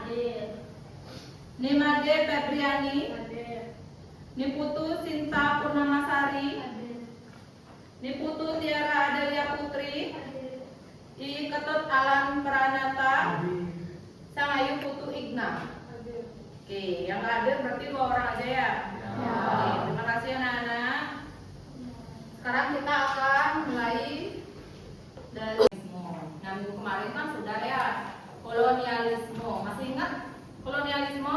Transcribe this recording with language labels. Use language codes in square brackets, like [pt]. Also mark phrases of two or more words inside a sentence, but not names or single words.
[id] Nimade Febriani. Niputu Sinta Purnamasari. Niputu Tiara Adelia Putri. I Ketut Alan Pranata. Sangayu Putu Igna. Oke, yang hadir berarti 2 orang aja ya. Oke, terima kasih anak-anak. Sekarang kita akan mulai dari nah, minggu kemarin kan sudah ya kolonialisme. Masih ingat kolonialisme?